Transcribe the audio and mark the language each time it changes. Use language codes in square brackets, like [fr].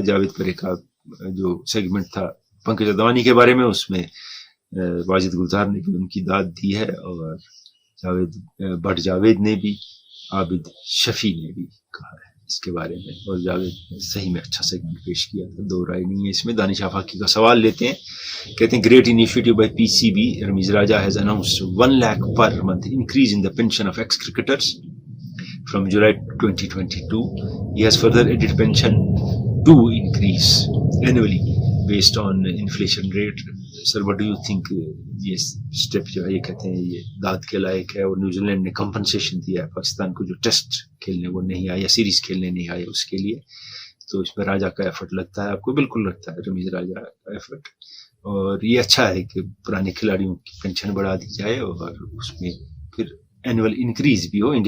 [hi] जावेद परे का जो सेगमेंट था पंकज अदवानी के बारे में, उसमें वाजिद गुलजार ने भी उनकी दाद दी है, और भट्ट जावेद ने भी, आबिद शफी ने भी कहा है इसके बारे में. और जावेद ने सही में अच्छा सेगमेंट पेश किया था, दो राय नहीं है इसमें. दानिश आफाकी का सवाल लेते हैं. कहते हैं [en] Great initiative by PCB. Rameez Raja has announced 1 lakh per month increase in the pension of ex cricketers from July 2022. He has further added pension to increase annually based on inflation rate. Sir, what do you think? [hi] ये step जो है, ये कहते हैं ये दाद के लायक है. और न्यूजीलैंड ने कंपनसेशन दिया है पाकिस्तान को, जो टेस्ट खेलने वो नहीं आया, सीरीज खेलने नहीं आए उसके लिए. तो इसमें राजा का एफर्ट लगता है आपको? बिल्कुल लगता है रमीज राजा का एफर्ट. और ये अच्छा है कि पुराने खिलाड़ियों की पेंशन बढ़ा दी जाए और उसमें फिर एनुअल इंक्रीज भी हो.